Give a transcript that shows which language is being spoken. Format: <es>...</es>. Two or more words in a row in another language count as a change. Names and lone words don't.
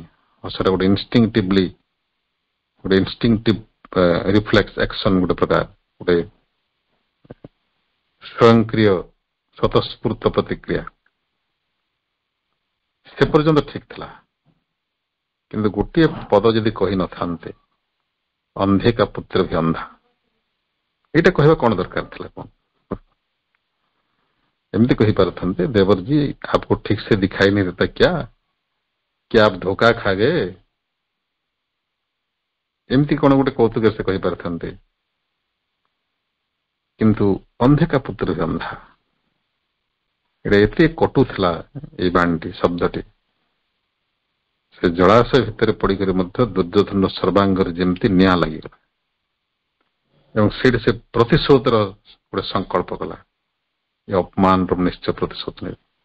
<or>ହସଟା ଗୋଟେ</or> <en>instinctive reflex action,</en> <or>ଗୋଟେ ପ୍ରକାର ଗୋଟେ ସ୍ୱୟଂକ୍ରିୟ ସ୍ୱତଃସ୍ଫୂର୍ତ୍ତ ପ୍ରତିକ୍ରିୟା। ସେ ପର୍ଯ୍ୟନ୍ତ ଠିକ ଥିଲା, କିନ୍ତୁ ଗୋଟିଏ ପଦ ଯଦି କହିନଥାନ୍ତେ,</or> <hi>अंधे का पुत्र भी अंधा,</hi> <or>ଏଇଟା କହିବା କଣ ଦରକାର ଥିଲା? କଣ ଏମିତି କହିପାରୁଥାନ୍ତେ,</or> <hi>ଦେवर जी आपको ठीक से दिखाई नहीं देता क्या आप धोखा खा गए,</hi> <or>ଏମିତି କଣ ଗୋଟେ କୌତୁକ ସେ କହିପାରିଥାନ୍ତେ। କିନ୍ତୁ</or> <hi>अंधे का पुत्र भी अंधा,</hi> <or>ଏଇଟା ଏତେ କଟୁ ଥିଲା ଏଇ ବାଣୀଟି, ଶବ୍ଦଟି। ସେ ଜଳାଶୟ ଭିତରେ ପଡିକରି ମଧ୍ୟ ଦୁର୍ଯ୍ୟୋଧନର ସର୍ବାଙ୍ଗରେ ଯେମିତି ନିଆଁ ଲାଗିଗଲା ଏବଂ ସେଇଠି ସେ ପ୍ରତିଶୋଧର ଗୋଟେ ସଂକଳ୍ପ କଲା, ଏ ଅପମାନର ନିଶ୍ଚୟ ପ୍ରତିଶୋଧ ନେବେ।</or>